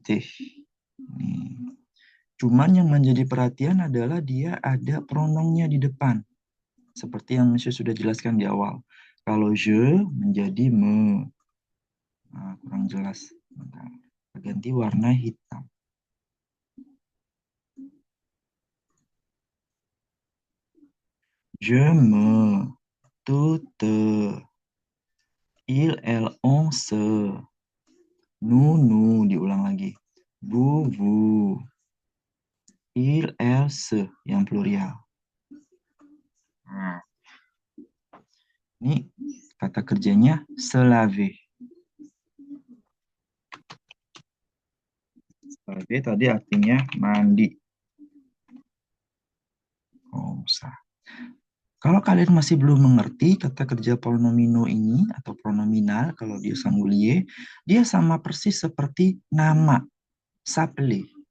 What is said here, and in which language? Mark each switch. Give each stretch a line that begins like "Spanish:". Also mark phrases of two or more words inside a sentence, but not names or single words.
Indonesian: Nih. Cuman yang menjadi perhatian adalah dia ada pronomnya di depan. Seperti yang saya sudah jelaskan di awal. Kalau je menjadi me. Nah, kurang jelas. Bentar. Ganti warna hitam.
French: Je me. Tu te. Il, elle, on se. Nous.
Indonesian: Diulang lagi.
French: Vous. Il, elle, se.
Indonesian: Yang plurial. Nah. Ini kata kerjanya
French: se laver.
Indonesian: Laver tadi artinya mandi. Kalau kalian masih belum mengerti kata kerja pronomino ini atau pronominal kalau dia singulier, dia sama persis seperti nama, s'appeler.